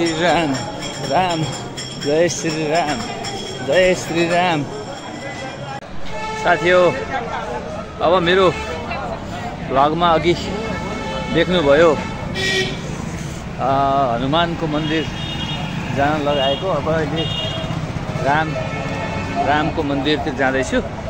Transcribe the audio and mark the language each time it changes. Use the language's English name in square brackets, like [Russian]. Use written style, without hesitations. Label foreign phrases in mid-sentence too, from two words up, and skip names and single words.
[Nepali] राम राम जय श्री राम जय श्री राम साथी हो अब मेरो भ्लगमा अघि देख्नुभयो हनुमानको मन्दिर जान लगाएको अब अहिले रामको मन्दिरतिर जाँदैछु।